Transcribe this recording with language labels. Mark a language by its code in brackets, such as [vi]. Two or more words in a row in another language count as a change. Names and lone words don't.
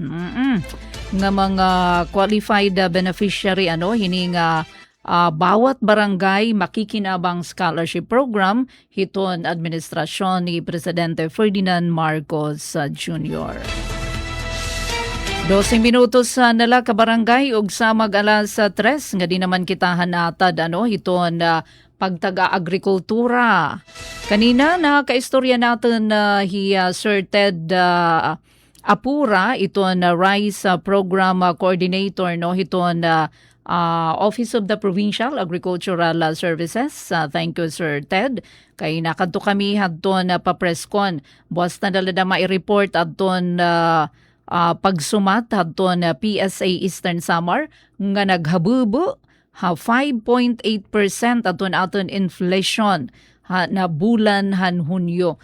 [war] Nga mga qualified beneficiary hini nga bawat barangay makikinabang [en] scholarship program [war] hiton administrasyon ni Presidente Ferdinand Marcos Jr. 12 minutos nala ka barangay ug sa mag-alas 3 nga di naman kita hanatad hiton pagtaga-agrikultura. Kanina nakaistorya natin na Sir Ted Apura, ito na [en] Rice Program Coordinator, [war] no? [en] Ito na Office of the Provincial Agricultural Services. Thank you, Sir Ted. [war] Kay nakadto kami hadton pa-presscon. Buwas na dala na ma-report adton pagsumat hadton PSA Eastern Samar nga naghabubo 5.8% aton inflation na bulan Hunyo.